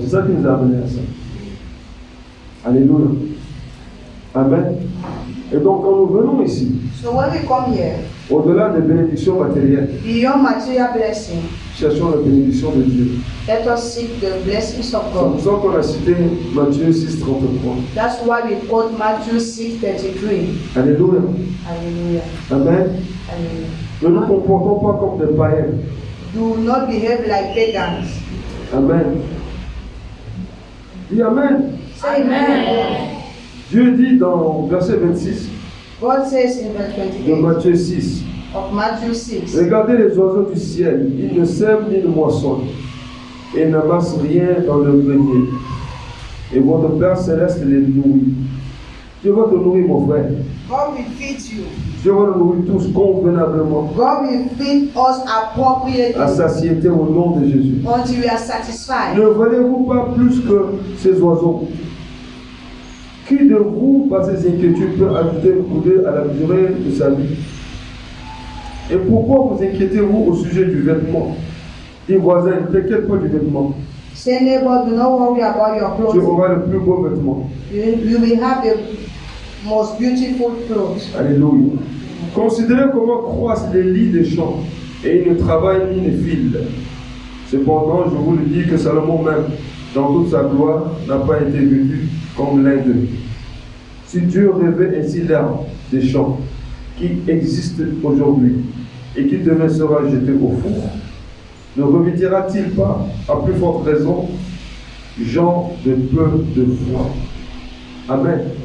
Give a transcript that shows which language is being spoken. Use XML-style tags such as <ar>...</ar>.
<fr>C'est ça qui nous a amené à ça. Alléluia. Amen. Et donc quand nous venons ici,</fr> <en>So when we come here,</en> <fr>au-delà des bénédictions matérielles,</fr> <en>beyond material blessing,</en> <fr>cherchons la bénédiction de Dieu.</fr> <en>let us seek the blessings of</en> <fr>C'est pour</fr> <en>God.</en> <fr>ça qu'on a cité Matthieu 6, 33.</fr> <en>That's why we quote Matthew 6:33.</en> <fr>Alléluia.</fr> <en>Hallelujah. Amen. Hallelujah.</en> <fr>Ne nous comportons pas comme des païens.</fr> <en>Do not behave like pagans.</en> <fr>Amen. Dis Amen.</fr> <en>Say amen.</en> <fr>Dieu dit dans verset 26</fr> <en>God says in verse</en> <fr>de 28 Matthieu 6,</fr> <en>of Matthew 6.</en> <fr>regardez les oiseaux du ciel, ils ne sèment ni ne moissonnent, et n'amassent rien dans le grenier. Et votre Père céleste les nourrit. Dieu va te nourrir, mon frère.</fr> <en>God will feed you.</en> <fr>Dieu va nous nourrir tous convenablement,</fr> <en>God will feed us appropriately</en> <fr>à satiété au nom de Jésus.</fr> <en>until we are satisfied.</en> <fr>Ne valez-vous pas plus que ces oiseaux? Qui de vous, par ses inquiétudes, peut ajouter une coudée à la durée de sa vie? Et pourquoi vous inquiétez-vous au sujet du vêtement? Dis voisin, ne t'inquiète pas du vêtement.</fr> <en>Say neighbor, do not worry about your</en> <fr>Tu</fr> <en>clothing.</en> <fr>auras le plus beau vêtement.</fr> <en>You will have the most beautiful clothes.</en> <fr>Alléluia. Considérez comment croissent les lits des champs, et ils ne travaillent ni ne filent. Cependant, je vous le dis que Salomon même, dans toute sa gloire, n'a pas été vêtu comme l'un d'eux. Si Dieu revêt ainsi l'herbe des champs qui existe aujourd'hui et qui demain sera jeté au four, ne revêtira-t-il pas, à plus forte raison, gens de peu de foi? Amen.</fr>